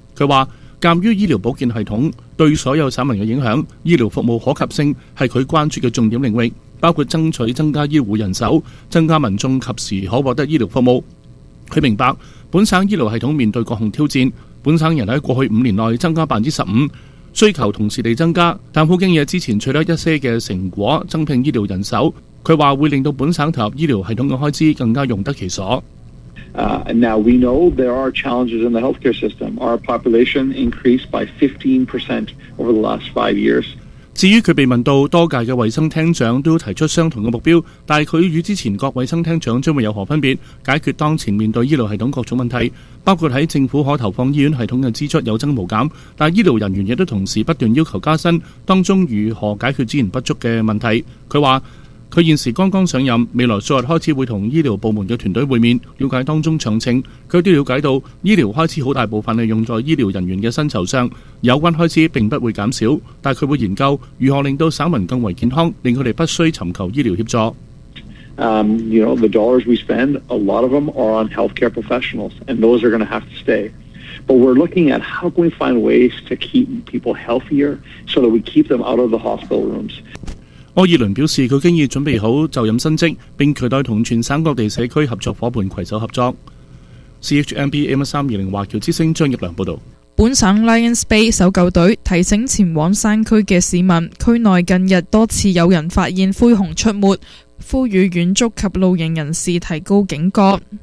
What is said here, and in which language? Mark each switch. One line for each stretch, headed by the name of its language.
Chinese: 他说，鉴于医疗保健系统对所有省民的影响，医疗服务可及性是他关注的重点领域，包括争取增加医护人手，增加民众及时可获得医疗服务。他明白本省医疗系统面对各项挑战，本省人在过去五年内增加 15%，需求同时地增加，但富经也之前取得一些的成果，增聘医疗人手。他说会令到本省投入医疗系统的开支更加用得其所。
English: Now we know there are challenges in the healthcare system. Our population increased by 15% over the last 5 years.
Chinese: 至于他被问到多届的卫生厅长都提出相同的目标，但他与之前各卫生厅长将会有何分别？解决当前面对医疗系统各种问题，包括在政府可投放医院系统的支出有增无减，但医疗人员也都同时不断要求加薪，当中如何解决资源不足的问题？他说，他现时刚刚上任，未来数日开始会同医疗部门的团队会面，了解当中详情。他都了解到医疗开支很大部分是用在医疗人员的薪酬上，有关开支并不会减少，但他会研究如何令到省民更为健康，令他们不需寻求医疗协助。
English: You know, the dollars we spend, a lot of them are on healthcare professionals, and those are going to have to stay. But we're looking at how can we find ways to keep people healthier so that we keep them out of the hospital rooms.
Chinese: 埃尔伦表示，他已经准备好就任新职，并期待和全省各地社区合作伙伴携手合作。 CHMB AM320 华侨之声张逸良报道。本省 Lions Bay 搜救队提醒前往山区的市民，区内近日多次有人发现灰熊出没，呼吁远足及露营人士提高警觉。